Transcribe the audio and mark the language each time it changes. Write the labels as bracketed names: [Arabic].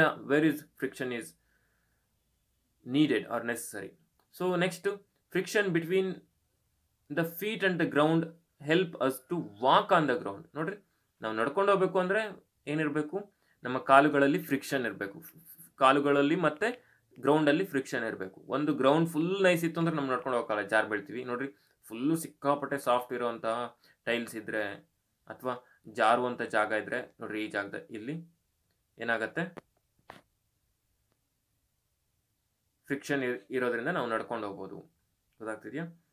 [English] Where is friction is needed or necessary. So next, friction between the feet and the ground help us to walk on the ground. [Kannada] ನೋಡ್ರಿ, ನಾವು ನಡ್ಕೊಂಡು ಹೋಗ್ಬೇಕು ಅಂದರೆ ಏನಿರಬೇಕು, ನಮ್ಮ ಕಾಲುಗಳಲ್ಲಿ ಫ್ರಿಕ್ಷನ್ ಇರಬೇಕು. ಕಾಲುಗಳಲ್ಲಿ ಮತ್ತು ಗ್ರೌಂಡಲ್ಲಿ ಫ್ರಿಕ್ಷನ್ ಇರಬೇಕು. ಒಂದು ಗ್ರೌಂಡ್ ಫುಲ್ ನೈಸ್ ಇತ್ತು ಅಂದರೆ ನಾವು ನಡ್ಕೊಂಡು ಹೋಗಲ್ಲ, ಜಾರ್ ಬೀಳ್ತೀವಿ. ನೋಡ್ರಿ, ಫುಲ್ಲು ಸಿಕ್ಕಾಪಟ್ಟೆ ಸಾಫ್ಟ್ ಇರೋವಂತಹ ಟೈಲ್ಸ್ ಇದ್ದರೆ ಅಥವಾ ಜಾರುವಂಥ ಜಾಗ ಇದ್ದರೆ ನೋಡ್ರಿ, ಈ ಜಾಗದ ಇಲ್ಲಿ ಏನಾಗತ್ತೆ, ಫ್ರಿಕ್ಷನ್ ಇರೋದ್ರಿಂದ ನಾವು ನಡ್ಕೊಂಡು ಹೋಗ್ಬೋದು. ಗೊತ್ತಾಗ್ತಿದೆಯಾ.